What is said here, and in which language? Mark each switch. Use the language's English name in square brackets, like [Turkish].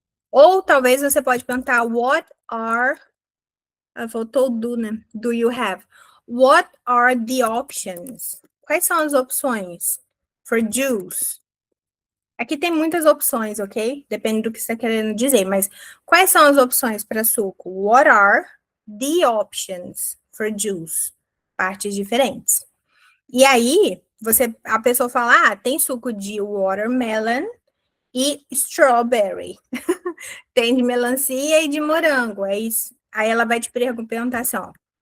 [Portuguese] Ou talvez você pode perguntar [English] what are, [Portuguese] faltou do, né? [English] Do you have? What are the options? [Portuguese] Quais são as opções [English] for juice? [Portuguese] Aqui tem muitas opções, ok? Depende do que você está querendo dizer, mas quais são as opções para suco? [English] What are the options for juice? [Portuguese] Partes diferentes. E aí, a pessoa fala, tem suco de watermelon e strawberry. Tem de melancia e de morango. É isso. Aí ela vai te perguntar assim, ó.